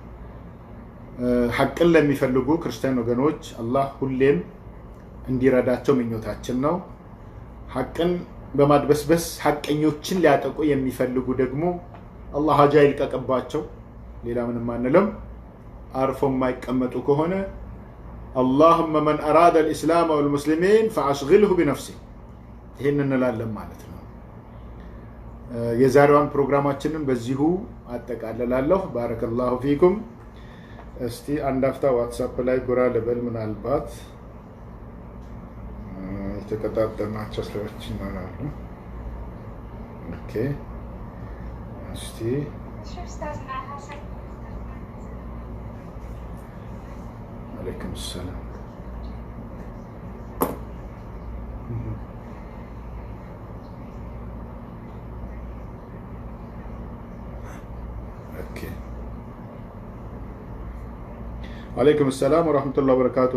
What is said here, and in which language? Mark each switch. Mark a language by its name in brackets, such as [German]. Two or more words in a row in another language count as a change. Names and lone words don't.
[Amharic] ሐቅን ለሚፈልጉ ክርስቲያን ወገኖች አላህ ሁሌም እንዲረዳቸው ምኞታችን ነው። ሐቅን በማድበስበስ ሐቀኞችን ሊያጠቁ የሚፈልጉ ደግሞ አላህ ሀጃ ይልቀቅባቸው። ሌላ ምንም አንልም። አርፎ የማይቀመጡ ከሆነ [Arabic] اللهم من أراد الإسلام والمسلمين فأشغله بنفسه [Amharic] ይሄን እንላለን ማለት ነው። የዛሬዋን ፕሮግራማችንን በዚሁ አጠቃልላለሁ። [Arabic] بارك الله فيكم። [Amharic] እስቲ አንድ አፍታ ዋትስአፕ ላይ ጎራ ልበል። ምናልባት የተቀጣጠልናቸው ሰዎች ይኖራሉ። ኦኬ እስቲ [Arabic] عليكم السلام. عليكم السلام ورحمة الله وبركاته.